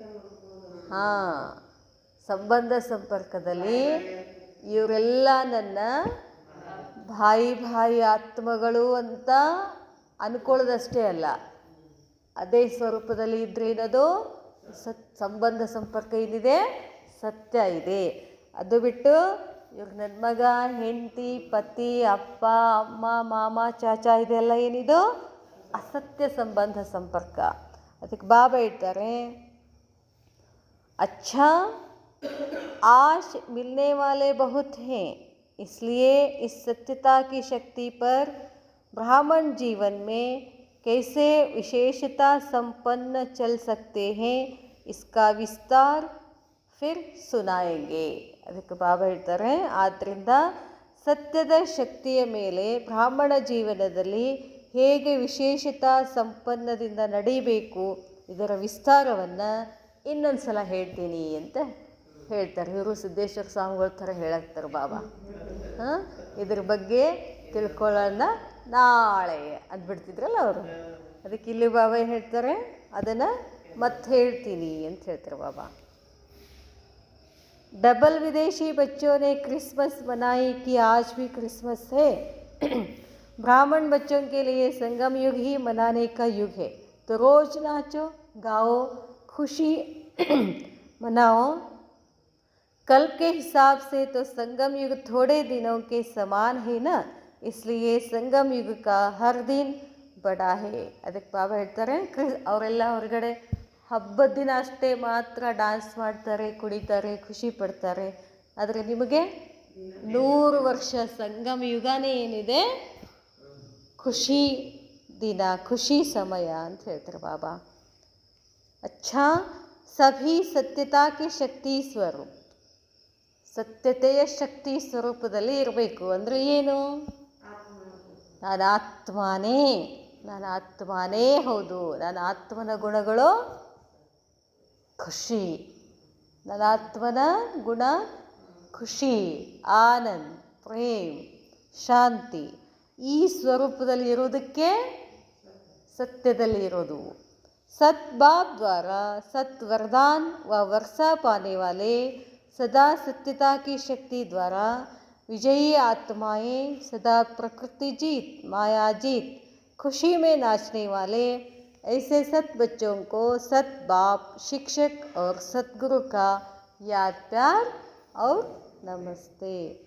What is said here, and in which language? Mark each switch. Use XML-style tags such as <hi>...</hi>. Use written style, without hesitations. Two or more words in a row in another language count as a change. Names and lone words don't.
<kn>ಹಾಂ, ಸಂಬಂಧ ಸಂಪರ್ಕದಲ್ಲಿ ಇವರೆಲ್ಲ ನನ್ನ ಭಾಯಿ ಆತ್ಮಗಳು ಅಂತ ಅಂದ್ಕೊಳ್ಳೋದಷ್ಟೇ ಅಲ್ಲ, ಅದೇ ಸ್ವರೂಪದಲ್ಲಿ ಇದ್ರೆ ಏನದು ಸಂಬಂಧ ಸಂಪರ್ಕ ಏನಿದೆ, ಸತ್ಯ ಇದೆ. ಅದು ಬಿಟ್ಟು ಇವ್ರು ನನ್ನ ಮಗ, ಹೆಂಡತಿ, ಪತಿ, ಅಪ್ಪ, ಅಮ್ಮ, ಮಾಮ, ಚಾಚಾ ಇದೆಲ್ಲ ಏನಿದು ಅಸತ್ಯ ಸಂಬಂಧ ಸಂಪರ್ಕ. ಅದಕ್ಕೆ ಬಾಬಾ ಹೇಳ್ತಾರೆ,</kn> <hi>अच्छा आज मिलने वाले बहुत हैं, इसलिए इस सत्यता की शक्ति पर ब्राह्मण जीवन में कैसे विशेषता संपन्न चल सकते हैं इसका विस्तार फिर सुनाएंगे.</hi> <kn>ಅದಕ್ಕೆ ಬಾಬಾ ಹೇಳ್ತಾರೆ, ಆದ್ದರಿಂದ ಸತ್ಯದ ಶಕ್ತಿಯ ಮೇಲೆ ಬ್ರಾಹ್ಮಣ ಜೀವನದಲ್ಲಿ ಹೇಗೆ ವಿಶೇಷತಾ ಸಂಪನ್ನದಿಂದ ನಡೀಬೇಕು ಇದರ ವಿಸ್ತಾರವನ್ನು ಇನ್ನೊಂದು ಸಲ ಹೇಳ್ತೀನಿ ಅಂತ ಹೇಳ್ತಾರೆ. ಇವರು ಸಿದ್ದೇಶ್ವರ ಸ್ವಾಮಿಗಳ ಥರ ಹೇಳಾಕ್ತಾರೆ ಬಾಬಾ. ಇದ್ರ ಬಗ್ಗೆ ತಿಳ್ಕೊಳ್ಳೋಣ ನಾಳೆ ಅಂದ್ಬಿಡ್ತಿದ್ರಲ್ಲ ಅವರು. ಅದಕ್ಕೆ ಇಲ್ಲಿ ಬಾಬಾ ಏನು ಹೇಳ್ತಾರೆ, ಅದನ್ನು ಮತ್ತೆ ಹೇಳ್ತೀನಿ ಅಂತ ಹೇಳ್ತಾರೆ ಬಾಬಾ.</kn> <hi>डबल विदेशी बच्चों ने क्रिसमस मनाई कि आज भी क्रिसमस है. ब्राह्मण बच्चों के लिए संगम युग ही मनाने का युग है. तो रोज़ नाचो गाओ, खुशी मनाओ. कल के हिसाब से तो संगम युग थोड़े दिनों के समान है ना, इसलिए संगम युग का हर दिन बड़ा है.</hi> <kn>ಅದಕ್ಕೆ ಬಾಬಾ ಹೇಳ್ತಾರೆ, ಅವರೆಲ್ಲ ಹೊರಗಡೆ ಹಬ್ಬದ ದಿನ ಅಷ್ಟೇ ಮಾತ್ರ ಡ್ಯಾನ್ಸ್ ಮಾಡ್ತಾರೆ, ಕುಡಿತಾರೆ, ಖುಷಿ ಪಡ್ತಾರೆ. ಆದರೆ ನಿಮಗೆ 100 ವರ್ಷ ಸಂಗಮ ಯುಗನೇ ಏನಿದೆ, ಖುಷಿ ದಿನ, ಖುಷಿ ಸಮಯ ಅಂತ ಹೇಳ್ತಾರೆ ಬಾಬಾ.</kn> <hi>अच्छा सभी सत्यता के शक्ति स्वरूप,</hi> <kn>ಸತ್ಯತೆಯ ಶಕ್ತಿ ಸ್ವರೂಪದಲ್ಲಿ ಇರಬೇಕು. ಅಂದರೆ ಏನು? ನಾನು ಆತ್ಮನೇ ಹೌದು. ನನ್ನ ಆತ್ಮನ ಗುಣಗಳು ಖುಷಿ, ನನ್ನ ಆತ್ಮನ ಗುಣ ಖುಷಿ, ಆನಂದ್, ಪ್ರೇಮ್, ಶಾಂತಿ. ಈ ಸ್ವರೂಪದಲ್ಲಿ ಇರೋದಕ್ಕೆ ಸತ್ಯದಲ್ಲಿ ಇರೋದು.</kn> <hi>सत बाप द्वारा सत वरदान व वर्षा पाने वाले सदा सत्यता की शक्ति द्वारा विजयी आत्माएं, सदा प्रकृति जीत, माया जीत, खुशी में नाचने वाले ऐसे सत बच्चों को सत बाप, शिक्षक और सतगुरु का याद, प्यार और नमस्ते.</hi>